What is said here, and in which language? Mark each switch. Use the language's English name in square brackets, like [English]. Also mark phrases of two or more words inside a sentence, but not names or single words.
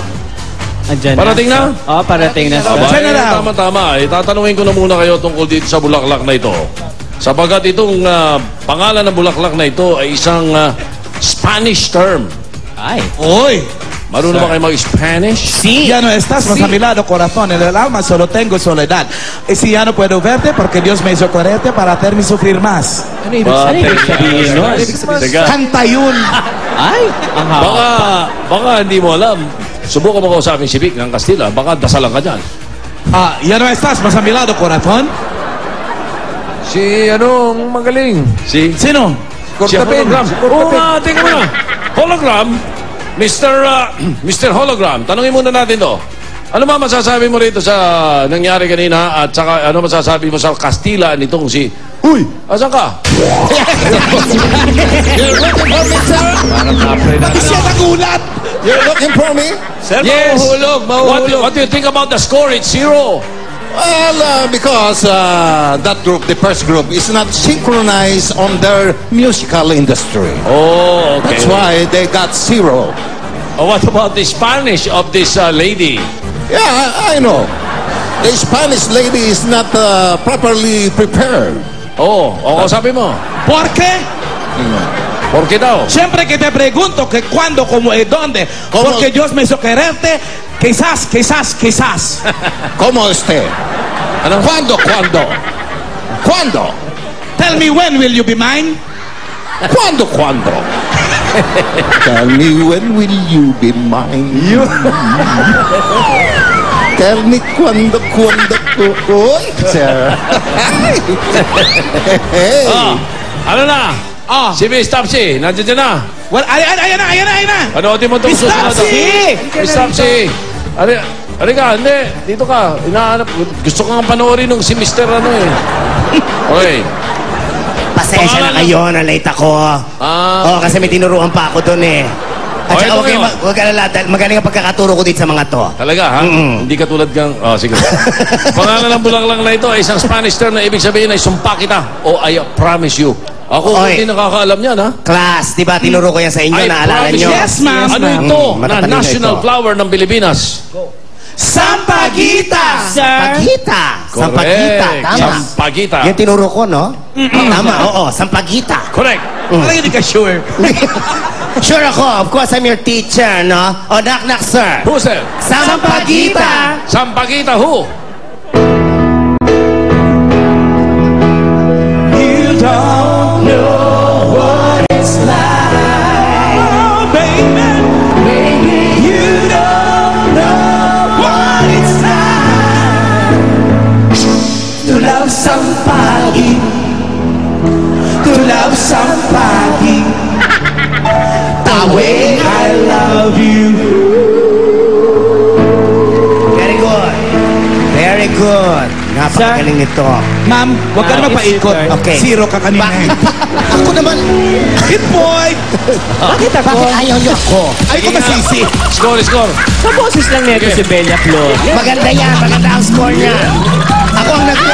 [Filipino] Andyan Parating na? Oo, parating na. Tama. Tatanungin ko na muna kayo tungkol dito sa bulaklak na ito. Sapagat itong pangalan ng bulaklak na ito ay isang [English] Spanish term. [Filipino] Ay. Oy! Marunong ba kayo mag-Spanish? [Spanish] Sí. Ya no estás más a mi lado, corazón. En el alma solo tengo soledad. Y si ya no puedo verte, porque Dios me hizo quererte para hacerme sufrir más. [Filipino] Ano ibig sabihin nun? Teka. Kanta yun. Ay, ang haba. Baka hindi mo alam. Subukan mo kausapin si Vic ng Kastila. Baka dasalan ka dyan. [Spanish] Ya no estás más a mi lado, corazón. [Filipino] Si anong magaling? Si Sino? Si Hologram. Oo nga, tingnan mo na. Hologram, Mr. Hologram, tanungin muna natin to. Ano ba masasabi mo rito sa nangyari kanina at saka ano masasabi mo sa Kastila nitong si... Uy! Asan ka? [English] You're looking for me, sir? [Filipino] Bakit siya nagulat? [English] You're looking for me? Sir, Yes! [Filipino] mahuhulog. [English] What do you think about the score? It's 0. Well, because that group, the first group, is not synchronized on their musical industry. Oh, okay. That's why they got 0. What about the Spanish of this lady? Yeah, I know. The Spanish lady is not properly prepared. [Filipino] Sabi mo. [Spanish] ¿Por qué? ¿Por qué daw? Siempre que te pregunto que cuándo, cómo y dónde, ¿Cómo? porque Dios me hizo quererte, quizás. ¿Cómo usted? [Filipino] Ano? [Spanish] ¿Cuándo? [English] Tell me when will you be mine? [Spanish] ¿Cuándo? [English] Tell me when will you be mine? Tell me cuándo. Uy, sir. Hey. [Filipino] Ano na? Si Miss Topsy, nandiyan na. Well, ayan na. Panoodin mo itong Miss susunod. Topsy! Miss Topsy! Ari ka, hindi. Dito ka. Inaanap. Gusto ko nga panoorin nung si Mr. ano eh. Okay. Pasensya na kayo, na-late ako. Kasi may tinuruan pa ako doon eh. At saka huwag ka lalata. Magaling ang pagkakaturo ko dito sa mga to. Talaga, ha? Hindi ka tulad kang... sige. Pangalan ng bulaklak na ito ay isang [English] Spanish term [Filipino] na ibig sabihin ay sumpa kita o [English] I promise you. [Filipino] Ako Oy. hindi nakakaalam yan, ha? Class, di ba? Tinuro ko yan sa inyo, I naalala promise nyo? you. Yes, ma'am. Ano ito na matatalino national ito. flower ng Pilipinas? Sampaguita! Sampagita. Sampagita, Correct. tama. Sampagita. Yan tinuro ko, no? Tama, oo, sampagita. Correct. Parang hindi ka sure. Sure ako, [English] of course I'm your teacher, no? O, knock, sir. Who's that? Sampagita. Sampagita who? You don't know what it's like. Oh, baby. You don't know what it's like to love somebody. To love somebody the way I love you. Very good. Very good. [Filipino] Napakagaling nito. Ma'am, huwag ka na mapaikot. Okay. Zero ka kanina. Ako naman. [English] Hit point! [Filipino] Bakit ako? Bakit ayaw niyo ako? Ay ko masisi. Score. Sa boses lang nito si Bella Flor. Maganda yan. Maganda ang score niya. Ako ang